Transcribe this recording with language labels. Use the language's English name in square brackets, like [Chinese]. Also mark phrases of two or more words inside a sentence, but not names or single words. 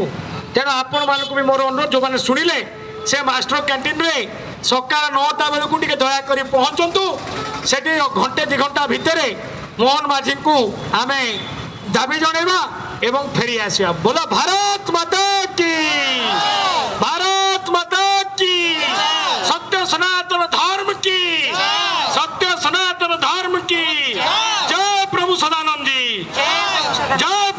[Odia] ତେଣୁ ଆପଣମାନଙ୍କୁ ବି ମୋର ଅନୁରୋଧ, ଯେଉଁମାନେ ଶୁଣିଲେ ସେ ମାଷ୍ଟର କ୍ୟାଣ୍ଟିନ୍ରେ ସକାଳ 9ଟା ବେଳକୁ ଟିକେ ଦୟାକରି ପହଞ୍ଚନ୍ତୁ। ସେଠି ଘଣ୍ଟେ 2 ଘଣ୍ଟା ଭିତରେ ମୋହନ ମାଝୀଙ୍କୁ ଆମେ ଦାବି ଜଣାଇବା ଏବଂ ଫେରି ଆସିବା। [Hindi] बोल भारत माता की, भारत माता की, सत्य सनातन धर्म की, सत्य सनातन धर्म की जय। प्रभु सदानंद जी जय।